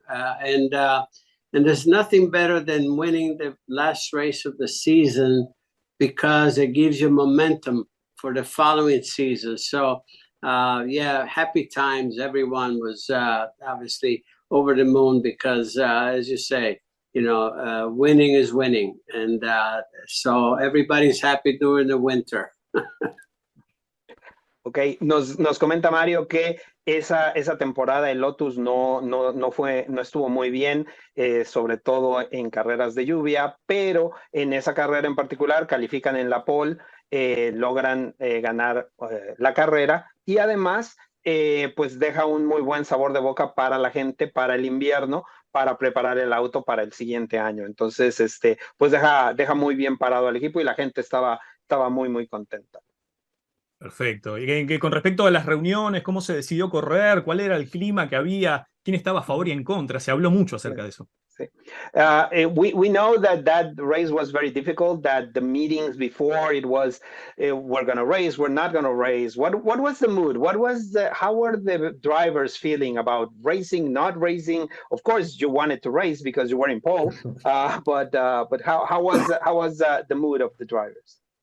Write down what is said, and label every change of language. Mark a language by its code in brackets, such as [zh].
[en] And there's nothing better than winning the last race of the season because it gives you momentum for the following season. So, yeah, happy times. Everyone was obviously over the moon because, as you say, you know, winning is winning. And so everybody's happy during the winter. [es] Okay, nos comenta Mario que esa temporada el Lotus no estuvo muy bien, sobre todo en carreras de lluvia, pero en esa carrera en particular califican en la pole, logran ganar la carrera y además pues deja un muy buen sabor de boca para la gente, para el invierno, para preparar el auto para el siguiente año. Entonces, pues deja muy bien parado al equipo y la gente estaba muy contenta. Perfecto. Y con respecto a las reuniones, ¿cómo se decidió correr? ¿Cuál era el clima que había? ¿Quién estaba a favor y en contra? Se habló mucho acerca de eso. Sí. [en] We know that race was very difficult, that the meetings before it was, we're going to race, we're not going to race. What was the mood? How were the drivers feeling about racing, not racing? Of course, you wanted to race because you were in pole, but how was the mood of the drivers?